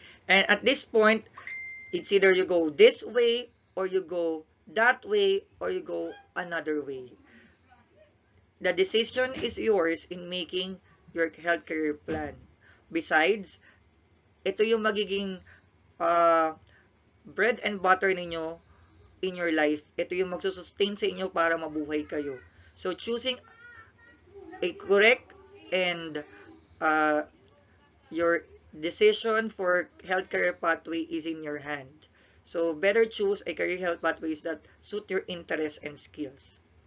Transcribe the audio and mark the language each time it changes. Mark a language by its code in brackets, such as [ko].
[en] And at this point, it's either you go this way or you go that way or you go another way. The decision is yours in making your health career plan. Besides, [tl] ito yung magiging [en] bread and butter ninyo in your life. [tl] Ito yung magsusustain sa inyo para mabuhay kayo. [en] So, choosing a correct and your decision for health career pathway is in your hand. So, better choose a career health pathways that suit your interests and skills.